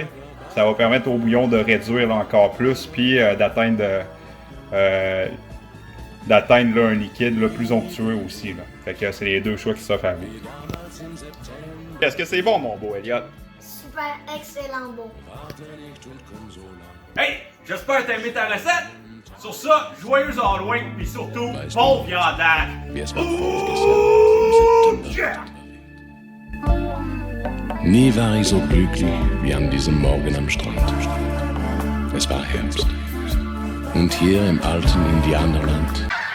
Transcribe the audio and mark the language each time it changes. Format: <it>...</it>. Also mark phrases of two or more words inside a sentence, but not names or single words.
<fr>Ça va permettre au bouillon de réduire là, encore plus, puis d'atteindre un liquide là, plus onctueux aussi. Là. Fait que c'est les deux choix qui s'offrent à vous. Est-ce que c'est bon, mon beau Elliot? Super, excellent bon. Hey, j'espère que t'as aimé ta recette. Sur ça, joyeux Halloween, puis surtout, bon viandage.</fr> <de>Nie war ich so glücklich wie an diesem Morgen am Strand. Es war Herbst. Und hier im alten Indianerland</de>